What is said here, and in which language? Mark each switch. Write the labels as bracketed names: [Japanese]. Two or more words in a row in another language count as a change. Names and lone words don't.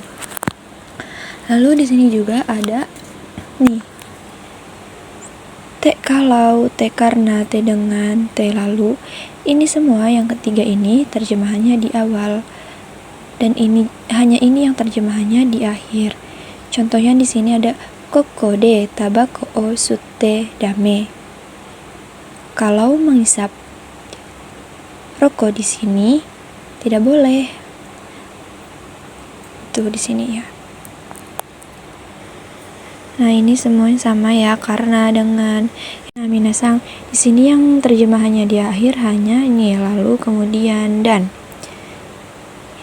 [Indonesian] Lalu di sini juga ada nih, te kalau, te karena, te dengan, te lalu. Ini semua yang ketiga ini terjemahannya di awal, dan ini hanya ini yang terjemahannya di akhir. Contohnya di sini ada [Japanese] ここでタバコを吸ってだめ. [Indonesian] Kalau menghisap rokok di sini tidak boleh. Tuh di sini ya. Nah, ini semuanya sama ya, karena dengan. Nah, minasang, di sini yang terjemahannya di akhir hanya ini, lalu kemudian dan.